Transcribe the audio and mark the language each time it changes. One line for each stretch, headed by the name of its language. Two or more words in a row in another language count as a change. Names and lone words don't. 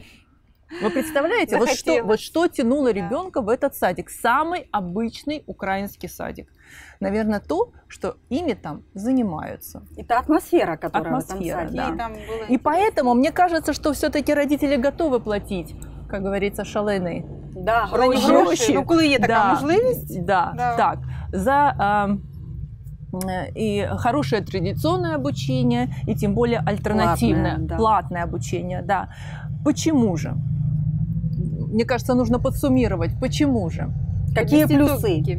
Russian: Вы представляете, вот что тянуло ребенка в этот садик? Самый обычный украинский садик. Наверное, то, что ими там занимаются. Это атмосфера, которая в этом садике. Да. И поэтому мне кажется, что все-таки родители готовы платить, как говорится,
Ukrainian: шалені.
Russian: Да,
Ukrainian: гроші. Ну, коли є така можливість.
Russian: Да. Так, за и хорошее традиционное обучение, и тем более альтернативное, платное обучение. Да. Почему же? Мне кажется, нужно подсуммировать, почему же. Какие плюсы?